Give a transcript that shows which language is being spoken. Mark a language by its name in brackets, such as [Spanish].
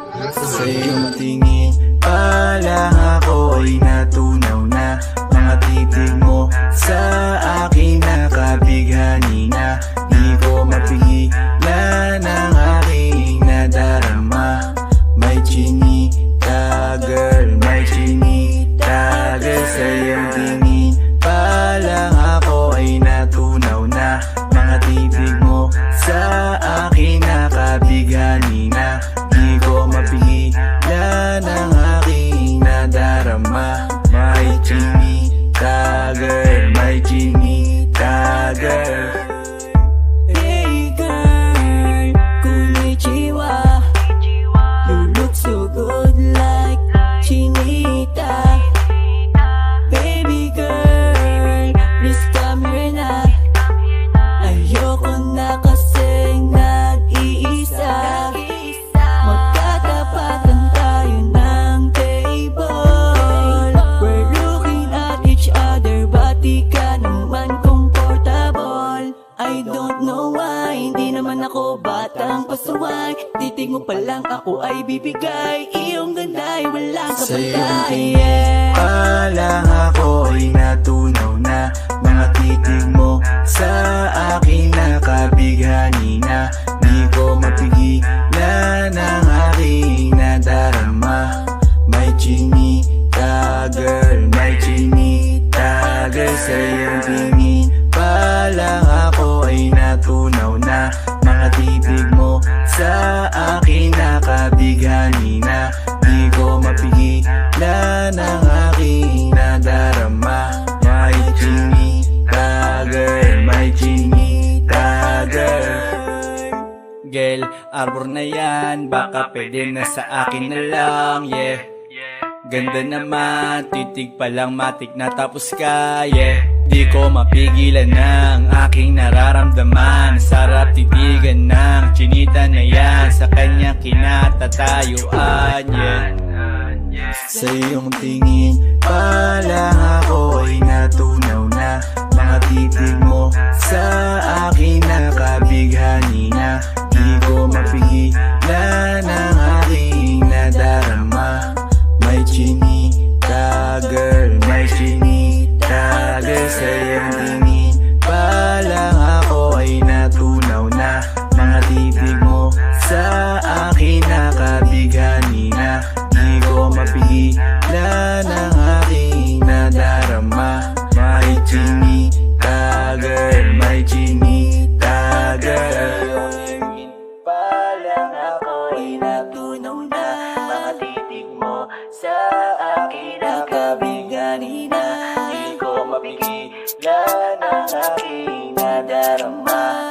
[Filipino] Sa iyong tingin pa lang ako ay natunaw na. Mga titig mo sa akin nakabighani na. Di ko mapigilan ang aking nadarama. May chinita girl, may chinita girl. Sa iyong tingin pa lang ako ay natunaw na. Mga titig mo sa akin nakabighani na. Di ko mapigilan ang aking nadarama. May chinita girl, may chinita girl. [English] Hey girl, [Japanese] konnichiwa. [English] You look so good like chinita. Baby girl, please come here na. [Filipino] Ayoko na kasing nag-iisa. Magkatapatan tayo ng table. [English] We're looking at each other, but [Filipino] di ka naman [English] comfortable. I don't know why, [Filipino] hindi naman ako batang pasuway. Titig mo pa lang ako ay bibigay. Iyong ganda ay walang kapatay. Sa iyong tingin pa lang ako ay natunaw na. Mga titig mo sa akin nakabighani na. Di ko mapigilan ang aking nadarama. May chinita girl, may chinita girl. Sa iyong tingin pa lang ako ay natunaw na. Mga titig mo sa akin nakabighani na. Di ko mapigilan ang aking nadarama. May chinita girl, may chinita girl. Girl, arbor na yan, baka pwede na sa akin na lang, yeah. Ganda naman, titig pa lang matik na tapos ka, yeah. Di ko mapigilan ng aking nararamdaman. Sarap titigan ng chinita na yan, sa kanya kinatatayuan, yeah. Sa iyong tingin pa lang ako ay natunaw na. Mga titig mo sa akin nakabighani na. Di ko mapigilan ang aking nadarama. May chinita girl, may chinita girl. Sa iyong tingin pa lang ako ay natunaw na. Mga titig mo sa akin nakabighani na. Di ko mapigilan ang aking nadarama. May chinita girl, may chinita girl. Pa lang ako ay natunaw na. Mga titig mo sa akin nakabighani na. Di ko mapigilan ang aking nadarama.